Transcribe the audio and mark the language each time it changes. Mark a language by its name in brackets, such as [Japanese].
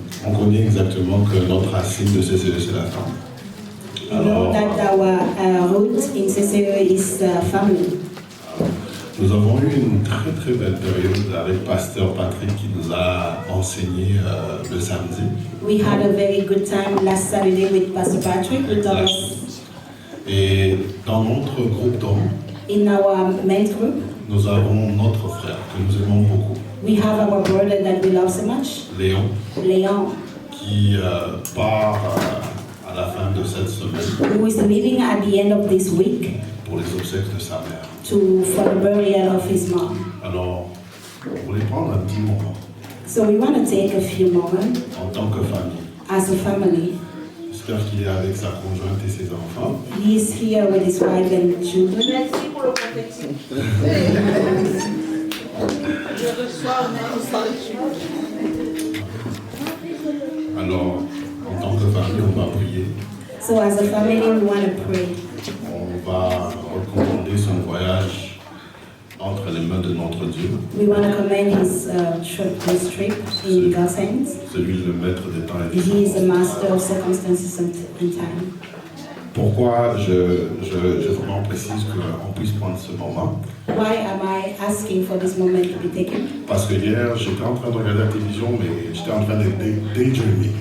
[French] On connaît exactement que notre racine de CCE, c'est la femme. [English] You know that our root in CCE is family. [French] Nous avons eu une très très belle période avec Pasteur Patrick qui nous a enseigné le samedi. [English] We had a very good time last Saturday with Pastor Patrick. Who taught us [French] Et dans notre groupe d'hommes, [English] in our men's group. [French] nous avons notre frère que nous aimons beaucoup, [English] We have our brother that we love so much, [French] Léon, [English] Leon, [French] qui part à la fin de cette semaine [English] who is leaving at the end of this week [French] pour les obsèques de sa mère. [English] for the burial of his mom. [French] Alors, on voulait prendre un petit moment [English] So we want to take a few moments [French] en tant que famille. [English] as a family. [French] J'espère qu'il est avec sa conjointe et ses enfants. [English] He is here with his wife and children. [French] Merci pour le prophétique. Je reçois un salut. Alors, en tant que famille, on va prier. [English] So as a family, we want to pray. [French] On va recommander son voyage entre les mains de notre Dieu, [English] We want to commend his trip in God's hands. [French] celui le maître des temps et des [English] He is the [French] temps. [English] master of circumstances and time. [French] Pourquoi je vraiment précise qu'on puisse prendre ce moment? [English] Why am I asking for this moment to be taken? [French] Parce que hier, j'étais en train de regarder la télévision, mais j'étais en train de daydreaming.